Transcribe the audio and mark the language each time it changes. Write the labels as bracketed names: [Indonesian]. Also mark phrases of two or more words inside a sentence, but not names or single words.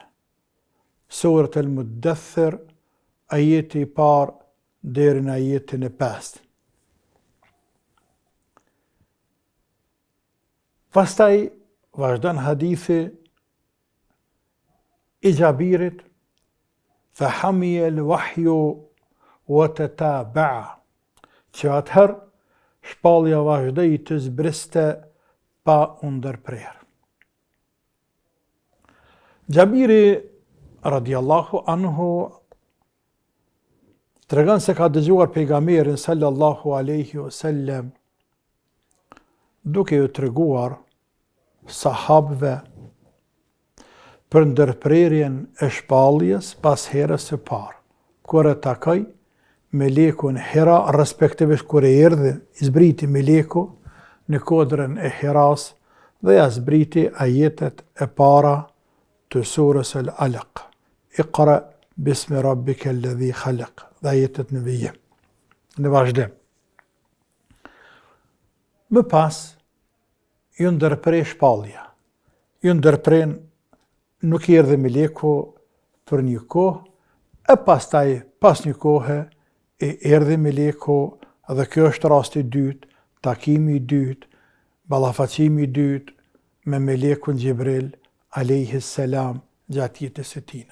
[Albanian] Surat al-Muddaththir, ajeti i parë deri në ajetin e 5. Pastaj vazhdon hadithi i Jabirit, [Arabic] فحمي الوحي وتتابع, [Albanian] që atëherë shpallja vazhdoi të zbriste pa u ndërprerë. Jabiri radhiyallahu anhu tregon se ka dëgjuar pejgamberin [Arabic] صلى الله عليه وسلم [Albanian] duke u treguar sahabëve për ndërprerjen e shpalljes pas herës së parë, kur e takoi melekun Hira, respektivisht kur e erdhi, i zbriti meleku në kodrën e Hiras dhe ja zbriti ajetet e para të surës Al-Alaq. [Arabic] اقرأ باسم ربك الذي خلق, [Albanian] dhe ajetet në vijim, në vazhdim. Më pas, ju ndërprej shpallja. Ju ndërprej, nuk i erdhi meleku për një kohë, e pastaj, pas një kohë, i erdhi meleku, dhe kjo është rasti i dytë, takimi i dytë, ballafaqimi i dytë, me melekun Gjibril, [Arabic] عليه السلام, [Albanian] gjatë jetës së tij.